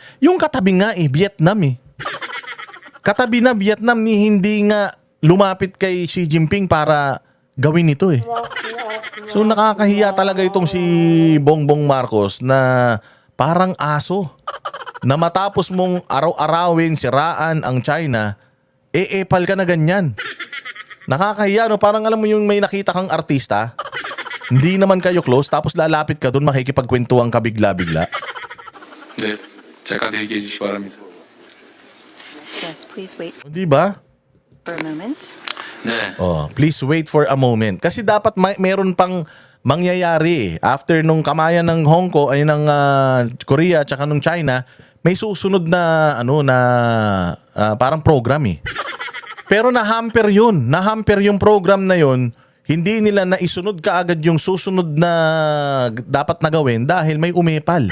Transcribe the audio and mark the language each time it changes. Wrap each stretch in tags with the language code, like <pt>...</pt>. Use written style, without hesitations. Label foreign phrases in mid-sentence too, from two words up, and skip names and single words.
<tl>Yung katabi nga Vietnam Katabi na Vietnam ni hindi nga lumapit kay Xi Jinping para gawin ito So nakakahiya talaga itong si Bongbong Marcos na parang aso. Na matapos mong araw-arawin, siraan ang China, epal ka na ganyan. Nakakahiya parang alam mo yung may nakita kang artista, hindi naman kayo close, tapos lalapit ka doon, makikipagkwentuhan ka bigla-bigla.</tl> <ko>네. 잠깐 대기해 주시기 바랍니다.</ko> <en>Yes, please wait</en> <tl>Di ba?</tl> <en>for a moment.</en> <ko>네.</ko> <en>Please wait for a moment.</en> <tl>Kasi dapat meron pang mangyayari after nung kamayan ng Hong Kong ay ng Korea at saka nung China, may susunod na parang program eh. Pero nahamper yun. Nahamper yung program na yun. Hindi nila naisunod kaagad yung susunod na dapat na gawin dahil may umepal.</tl>